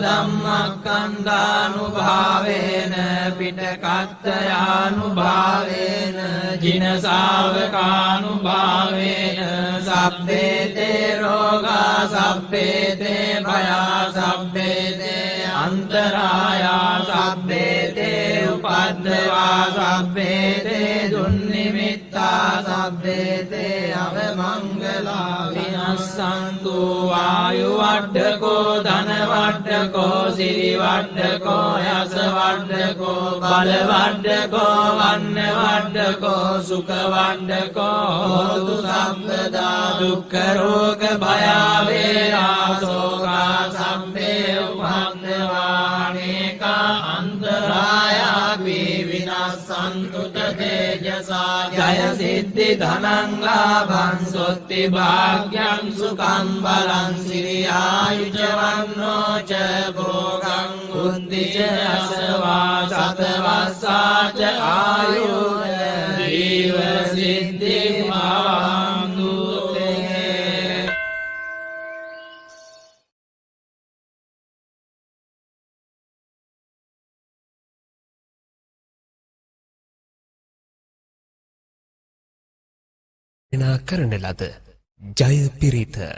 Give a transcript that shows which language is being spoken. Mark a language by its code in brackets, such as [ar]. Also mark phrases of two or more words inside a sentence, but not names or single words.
[pi] ධම්මස්කන්ධානුභාවේන පිටකත්තයානුභාවේන ජින ශාවකානුභාවේන සබ්බේතේ රෝගා සබ්බේතේ භයා සබ්බේතේ අන්තරායා සබ්බේතේ උපද්දවා සබ්බේතේ දුන්නිමිත්තා සබ්බේතේ අවමංගලා විනස්සන්තු වායු වඩ්ඩකෝ ධන වඩ්ඩකෝ සිරි වඩ්ඩකෝ යස වඩ්ඩකෝ බල වඩ්ඩකෝ වන්න වඩ්ඩකෝ සුඛ වඩ්ඩකෝ හෝතු සම්පදා දුක්ඛ රෝග භය වේරා සෝකා සම්මේ උපන්දවානේකා අන්තරායා විනස්සන්තු තේජසා ජය සිද්ධි ධනං ලාභං සොත්ති භාග්‍යං සුඛං බලං සිරි ආයුජ වන්නෝ ච භෝගං බුද්ධි ච අසවා සතවස්සා ච ආයුර් ජීව සිද්ධි භවන්තු තේ. [si] කරන ලද ජය පිරිත